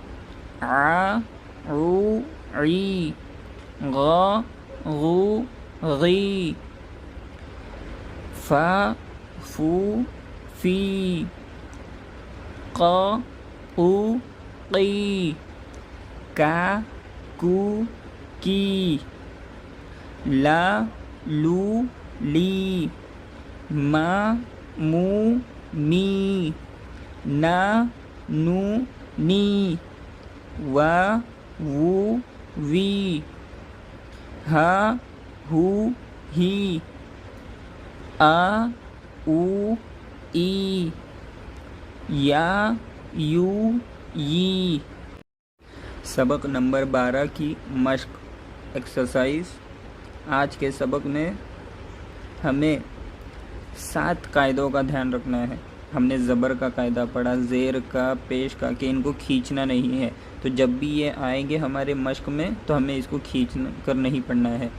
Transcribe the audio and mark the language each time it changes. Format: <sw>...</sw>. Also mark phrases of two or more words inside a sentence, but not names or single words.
<ur>ع عو عی، غا غو غی، فا فو فی، قا قو قی، کا کو کی، لا لو لی، ما مو می، نا نو نی، وا وو وی، ہا ہو ہی، آ او ای، یا یو ی۔ سبق نمبر 12 کی مشق ایکسرسائز۔ آج کے سبق میں ہمیں 7 قاعدوں کا دھیان رکھنا ہے۔ ہم نے زبر کا قاعدہ پڑھا، زیر کا، پیش کا، کہ ان کو کھینچنا نہیں ہے، تو جب بھی یہ آئیں گے ہمارے مشق میں تو ہمیں اس کو کھینچ کر نہیں پڑھنا ہے۔</ur>